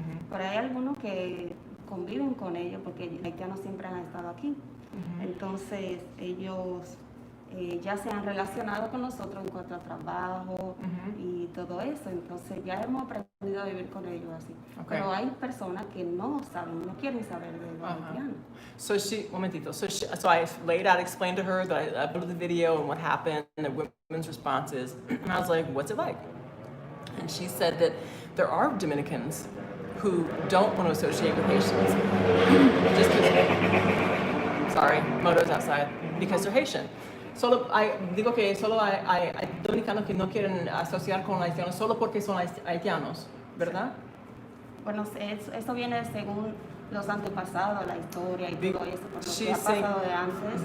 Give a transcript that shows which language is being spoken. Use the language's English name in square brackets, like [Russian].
[Spanish] Pero hay algunos que conviven con ellos porque los haitianos siempre han estado aquí. Entonces ellos ya se han relacionado con nosotros en cuanto a trabajo y todo eso. Entonces ya hemos aprendido a vivir con ellos así. Okay. Pero hay personas que no saben, no quieren saber de los haitianos. [English] So so I laid out, explained to her that I uploaded the video and what happened and the women's responses. And I was like, what's it like? And she said that there are Dominicans who don't want to associate with Haitians. Just because, sorry, Moto's outside, because they're Haitian. [Spanish] Digo que solo hay dominicanos que no quieren asociar con haitianos solo porque son haitianos, ¿verdad? Bueno, eso viene según los antepasados, la historia y todo eso, por lo que ha pasado de antes.